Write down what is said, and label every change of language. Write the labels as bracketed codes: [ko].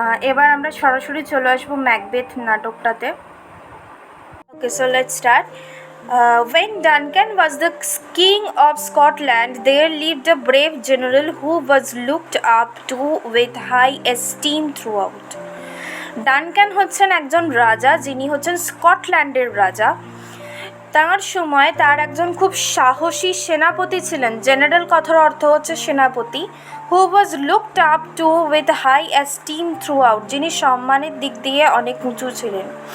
[bn] এবার আমরা সরাসরি চলে আসবো Macbeth নাটকটাতে। [en] Okay, so let's start. When Duncan was the king of Scotland, there lived a brave general who was looked up to with high esteem throughout. [bn] Duncan হচ্ছেন একজন রাজা, যিনি হচ্ছেন স্কটল্যান্ডের রাজা। তার সময় তার একজন খুব সাহসী সেনাপতি ছিলেন, জেনারেল কথার অর্থ হচ্ছে সেনাপতি, [en] who was looked up to with high esteem throughout, [bn] যিনি সম্মানের দিক দিয়ে অনেক উঁচু ছিলেন।